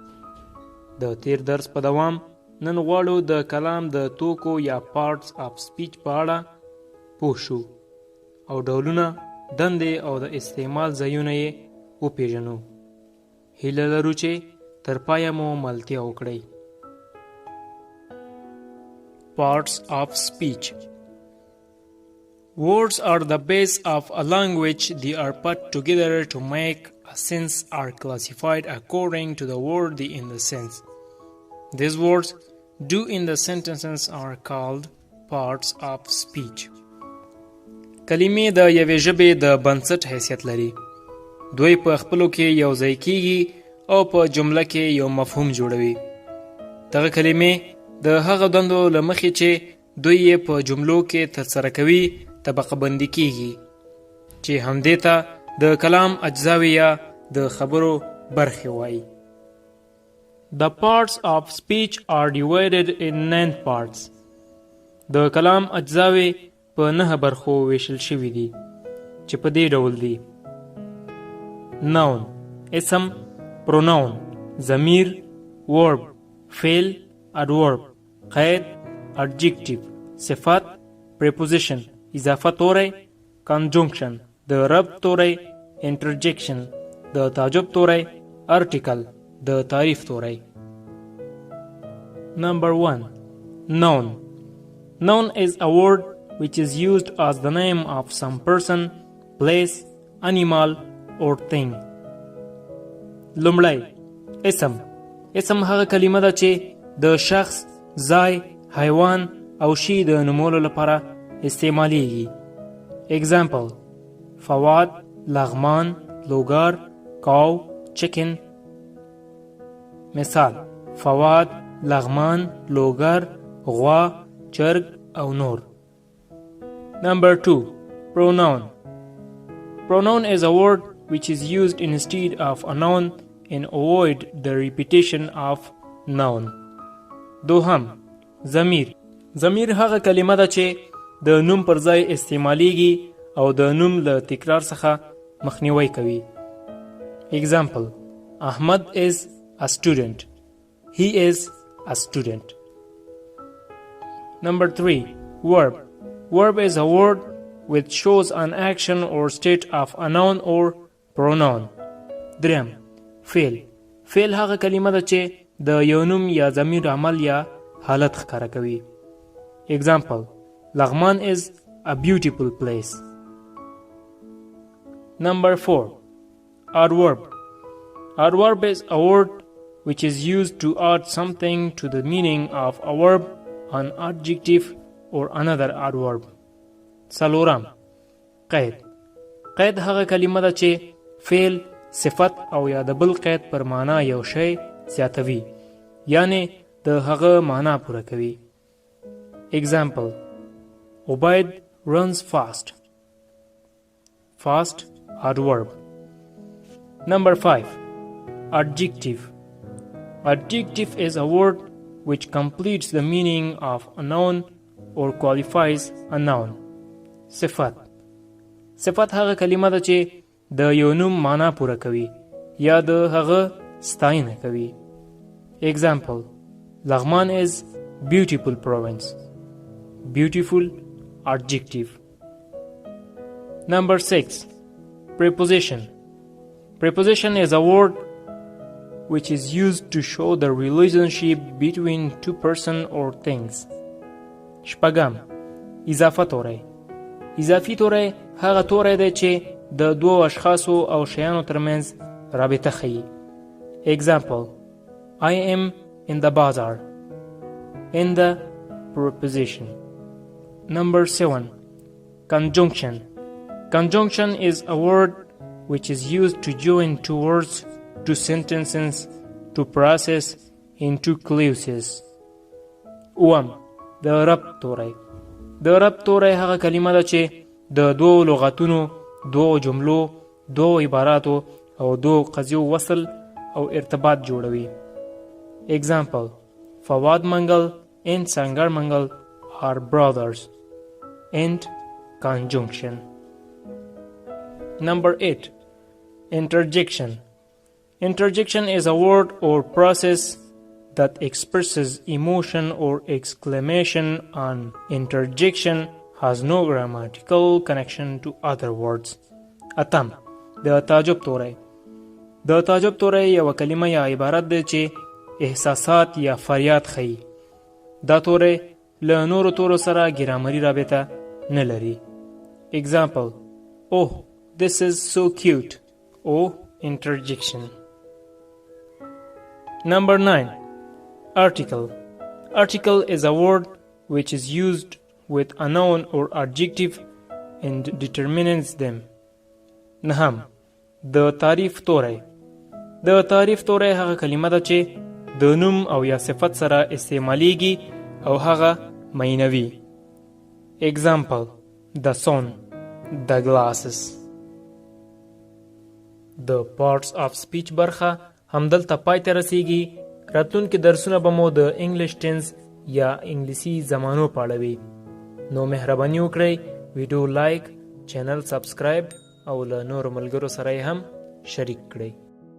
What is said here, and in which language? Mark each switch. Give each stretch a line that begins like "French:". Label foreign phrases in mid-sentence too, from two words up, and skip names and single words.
Pashto: د تیر درس په دوام نن غواړو د کلام د توکو یا
English: parts of speech
Pashto: په اړه پوه شو او ډولونه، دندې او د استعمال ځایونه یې وپېژنو. هیله لرو چې تر پایه مو ملتیا وکړئ.
English: Parts of speech. Words are the base of a language. They are put together to make a sense, are classified according to the word in the sense. These words do in the sentences are called parts of speech.
Pashto: کلمې د یوې ژبې د بنسټ حیثیت لري. دوی په خپلو کې یو ځای کیږي او په جمله کې یو مفهوم جوړوي. دغه کلمې د هغه دندو له مخې چې دوی یې په جملو کې ترسره کوي طبقه بندي کیږي، چې همدې ته د کلام اجزاوې یا د خبرو برخې وایي.
English: The parts of speech are divided in 9 parts.
Pashto: د کلام اجزاوې په 9 برخو ویشل شوي دي، چې په دې ډول دي: Noun اسم، Pronoun ضمیر، Verb فعل، Adverb قید، Adjective صفت، Preposition اضافه توری، Conjunction د ربط توری، Interjection د تعجب توری، Article د تعریف توری.
English: Number 1. Noun. Noun is a word which is used as the name of some person, place, animal or thing.
Pashto: لومړی اسم. اسم هغه کلمه ده چې د شخص، ځای، حیوان او شی د نومولو لپاره استعمالیږي.
English: Example: فواد، لغمان، لوګر، کاو، chicken.
Pashto: مثال: فواد، لغمان، لوګر، غوا، چرګ او نور.
English: Number 2. Pronoun. Pronoun is a word which is used instead of a noun and avoid the repetition of noun.
Pashto: دوهم ضمیر. ضمیر هغه کلمه ده چې د نوم پر ځای استعمالیږي او د نوم له تکرار څخه مخنیوی کوي.
English: Example: Ahmad is a student. He is a student. Number 3. Verb. Verb is a word which shows an action or state of a noun or pronoun.
Pashto: دریم فعل. فعل هغه کلمه ده چې د یو نوم یا ضمیر عمل یا حالت ښکاره کوي.
English: Example: لغمان is a beautiful place. Number 4. Adverb. Adverb is a word which is used to add something to the meaning of a verb, an adjective or another adverb.
Pashto: څلورم قید. قید هغه کلمه ده چې فعل، صفت او یا د بل قید پر معنا یو شی زیاتوي، یعنی د هغه معنا پوره کوي.
English: Example: Ubaid runs fast. Fast adverb. Number 5. Adjective. Adjective is a word which completes the meaning of a noun or qualifies a noun.
Pashto: صفت. صفت هغه کلمه ده چې د یو نوم معنا پوره کوي یا د هغه ستاینه کوي.
English: Example: لغمان is beautiful province. Beautiful adjective. Number 6. Preposition. Preposition is a word which is used to show the relationship between two persons or things.
Pashto: شپږم اضافه توری. اضافي توری هغه توری دی چې د دوو اشخاصو او شیانو ترمنځ رابطه ښیي.
English: Example: I am in the bazaar. In the preposition. Number 7. Conjunction. Conjunction is a word which is used to join two words, two sentences, to process into clauses.
Pashto: اوم د ربط توری. د ربط توری هغه کلمه ده چې د دوو لغتونو، دوو جملو، دوو عباراتو او دوو قضیو وصل او ارتباط جوړوي.
English: Example: فواد منگل and سنگر منگل are brothers. End conjunction. Number 8. Interjection. Interjection is a word or process that expresses emotion or exclamation, and interjection has no grammatical connection to other words.
Pashto: اتم د تعجب توری. د تعجب توری یو کلمه یا عبارت ده چې احساسات یا فریاد ښیي. دا توری له نورو تورو سره ګرامري رابطه نه لري.
English: Example: Oh, this is so cute. Oh, interjection. Number 9. Article. Article is a word which is used with a noun or adjective and determines them.
Pashto: نهم د تعریف توری. د تعریف توری هغه کلمه ده چې د نوم او یا صفت سره استعمالیږي او هغه معنوي.
English: Example: the sun, the glasses.
Pashto: د
English: parts of speech
Pashto: برخه همدلته پای ته رسیږي. راتلونکي درسونه به مو د
English: English tense
Pashto: یا انګلیسي زمانو په اړه وي. نو مهرباني وکړئ
English: video like, channel subscribe
Pashto: او له نورو ملګرو سره یې هم شریک کړئ.